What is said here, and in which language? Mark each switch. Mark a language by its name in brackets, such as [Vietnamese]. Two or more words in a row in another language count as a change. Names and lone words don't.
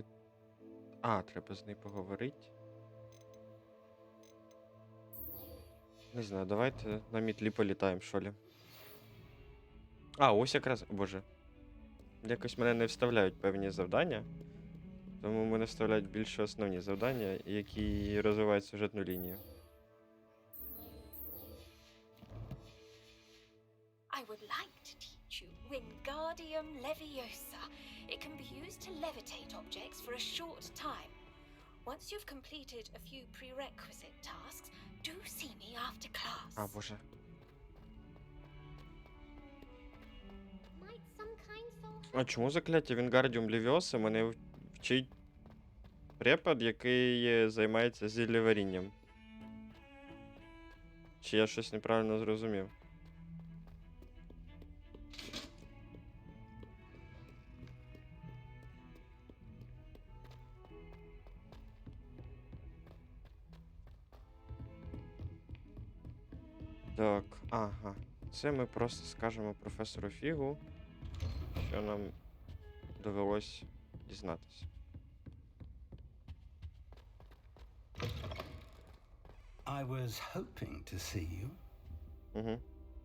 [Ukrainian] А, треба з нею поговорити. Не знаю, давайте на мітлі політаємо, що ли. А, ось якраз. Боже. Якось мене не вставляють певні завдання. Тому мене вставляють більше основні завдання, які розвивають сюжетну лінію. [English] I would like to teach you Wingardium Leviosa. It can be used to levitate objects for a short time. Once you've completed a few prerequisite tasks, do see me after class. [Ukrainian] А, боже. [English] Might some kind soul [Ukrainian] А чому закляття Вінгардіум Левіоса мене вчить препод, який займається зіллєварінням? Чи я щось неправильно зрозумів? Так, ага. Це ми просто скажемо професору Фігу, що нам довелось дізнатися. [English] I was hoping to see you. [Ukrainian] Угу.